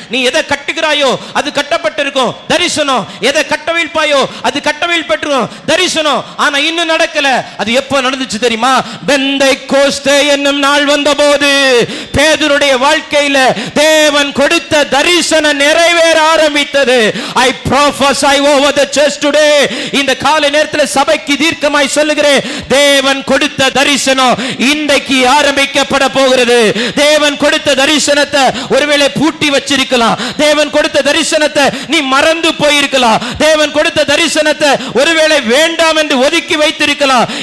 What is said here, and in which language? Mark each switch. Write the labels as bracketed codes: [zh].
[ta] நீ எதை கட்டுகிறாயோ அது கட்டப்பட்டிருக்கும், தரிசனம். எதை கட்டவிழ்ப்பாயோ அது கட்டவிழ்பட்டிருக்கும், தரிசனம். ஆனா இன்னும் நடக்கல. அது எப்ப நடந்துச்சு தெரியுமா? பெந்தைக்கோஸ்தே என்னும் நாள் வந்தபோது பேதுருடைய வாழ்க்கையில் தேவன் கொடுத்த தரிசனம் நிறைவேற ஆரம்பித்தது. [en] I prophesy over the church today. [ta] இந்த காலை நேரத்தில் சபைக்கு தீர்க்கமாய் சொல்லுகிறேன், தேவன் கொடுத்த தரிசனம் இன்றைக்கு ஆரம்பிக்கப்பட போகிறது. தேவன் கொடுத்த தரிசனத்தை ஒருவேளை பூட்டி வச்சிருக்கலாம். தேவன் கொடுத்த தரிசனத்தை நீ மறந்து போயிருக்கலாம். தேவன் கொடுத்த தரிசனத்தை ஒருவேளை வேண்டாம் என்று ஒதுக்கி வைத்திருக்கலாம்.